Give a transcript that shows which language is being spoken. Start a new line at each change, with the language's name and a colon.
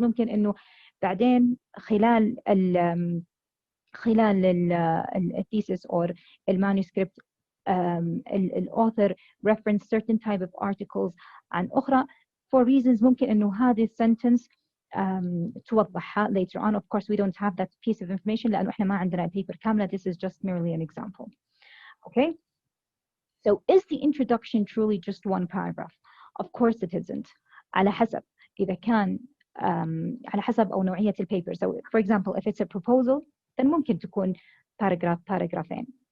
Arabic: ممكن إنه بعدين خلال ال thesis or المانuscript الauthor reference certain type of articles عن أخرى
English: for reasons
Arabic: ممكن إنه هذه sentence توضحها
English: later on. Of course we don't have that piece of information
Arabic: لأنه إحنا ما عندنا
English: paper كاملة. This is just merely an example. Okay, so is the introduction truly just one paragraph? Of course it isn't.
Arabic: على حسب إذا كان على حسب أو نوعية البيبر.
English: So for example, if it's a proposal, then
Arabic: ممكن تكون باراجرافين.